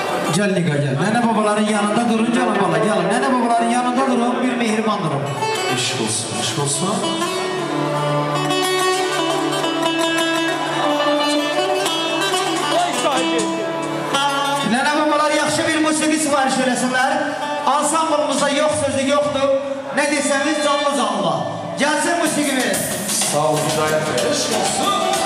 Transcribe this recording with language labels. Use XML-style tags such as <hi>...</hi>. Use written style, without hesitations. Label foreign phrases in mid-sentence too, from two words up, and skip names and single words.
<az>Gel Nika gel. Nene babaların yanında durun canım bala gelin. Nene babaların yanında durun bir mehriban durun. İş olsun, iş olsun. Nene babalar yaxşı bir musiqi sifariş eləsinlər. Ansamblımızda yox sözü yoxdur. Ne desəniz canlı canlı. Gəlsin musiqimiz. Sağ olun, gayet iş olsun.</az>